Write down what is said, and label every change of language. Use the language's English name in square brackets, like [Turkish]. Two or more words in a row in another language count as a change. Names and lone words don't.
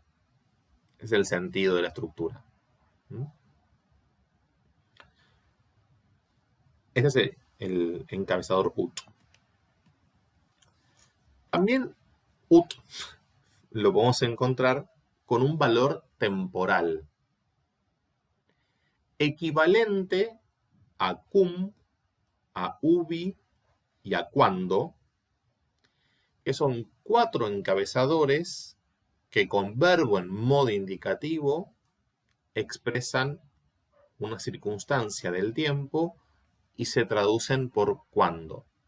[Spanish] Es el sentido de la estructura. Ese es el encabezador ut. También ut lo podemos encontrar con un valor temporal, equivalente a cum, a ubi y a cuando, que son 4 encabezadores que con verbo en modo indicativo expresan una circunstancia del tiempo y se traducen por cuándo.